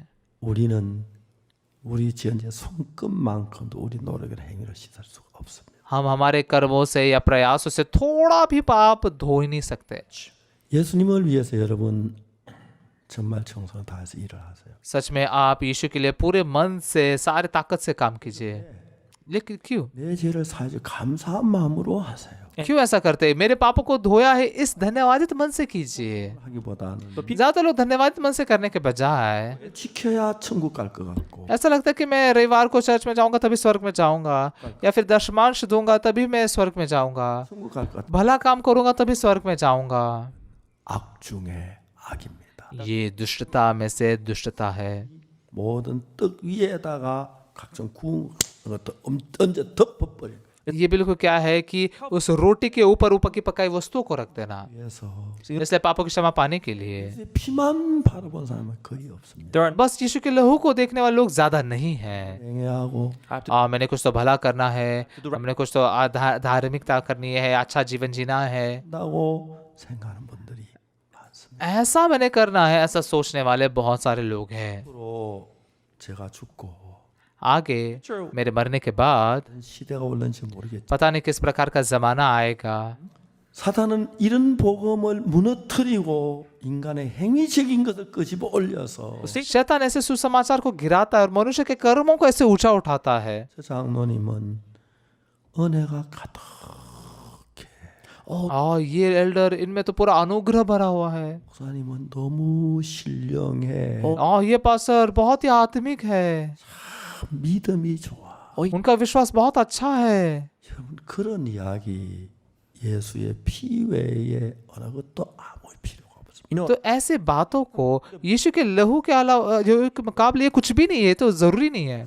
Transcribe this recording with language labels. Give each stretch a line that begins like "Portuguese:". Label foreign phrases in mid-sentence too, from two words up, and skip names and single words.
Korean: 우리는 우리 지은 죄 손끝만큼도 우리 노력을 행위로 씻을 수가 없습니다.
Hindi: हम हमारे कर्मों से या प्रयासों से थोड़ा भी पाप धो ही नहीं सकते।
Korean: 예수님을 위해서 여러분 정말 정성을 다해서 일을 하세요.
Hindi: सच में आप यीशु के लिए पूरे मन से सारे ताकत से काम कीजिए। लेकिन क्यों
Korean: 내 죄를 사해서 감사한 마음으로 하세요.
Hindi: क्यों ऐसा करते हैं? मेरे पापों को धोया है, इस धन्यवादित मन से कीजिए।
Korean: 하기보다는
Hindi: ज्यादातर लोग धन्यवादित मन से करने के बजाय
Korean: 지켜야 천국 갈 것 같고
Hindi: ऐसा लगता है कि मैं रविवार को चर्च में जाऊंगा तभी स्वर्ग में जाऊंगा, या फिर दशमांश दूंगा तभी मैं स्वर्ग में जाऊंगा,
Korean: 천국 갈 것 같고
Hindi: भला काम करूंगा तभी स्वर्ग में जाऊंगा।
Korean: 악 중에 악입니다.
Hindi: ये दुष्टता में से दुष्टता है।
Korean: 모든 떡 위에다가 각종 구운 것도 얹어 덮어버린 거예요.
Hindi: ये बिल्कुल क्या है कि उस रोटी के ऊपर ऊपर की पकाई वस्तुओं को रख देना।
Korean: 그래서
Hindi: इसलिए पापों की क्षमा पाने के लिए
Korean: 피만 바라본 사람은 거의 없습니다.
English: there are
Hindi: बस यीशु के लहू को देखने वाले लोग ज्यादा नहीं हैं।
Korean: 행해하고
English: I have to
Hindi: मैंने कुछ तो भला करना है, हमने कुछ तो धार्मिकता करनी है, अच्छा जीवन जीना है,
Korean: 한다고 생각하는 분들이 많습니다.
Hindi: ऐसा मैंने करना है, ऐसा सोचने वाले बहुत सारे लोग हैं।
Korean: 앞으로 제가 죽고
Hindi: आगे मेरे मरने के बाद
Korean: 시대가 올는지 모르겠지만
Hindi: पता नहीं किस प्रकार का जमाना आएगा।
Korean: 사탄은 이런 복음을 무너뜨리고 인간의 행위적인 것을 끄집어 올려서
Hindi: शैतान ऐसे सुसमाचार को गिराता है और मनुष्य के कर्मों को ऐसे ऊंचा उठाता है।
Korean: 저 장로님은 은혜가 가득해.
Hindi: ये एल्डर, इनमें तो पूरा अनुग्रह भरा हुआ है।
Korean: 목사님은 너무 신령해.
Hindi: ये पास्टर बहुत ही आत्मिक है,
Korean: 믿음이 좋아.
Hindi: उनका विश्वास बहुत अच्छा है।
Korean: 여러분 그런 이야기 예수의 피 외에 어느 것도 아무 필요가 없습니다.
English: you know
Hindi: तो ऐसे बातों को यीशु के लहू के अलावा जो के मुकाबले ये कुछ भी नहीं है, तो जरूरी नहीं है।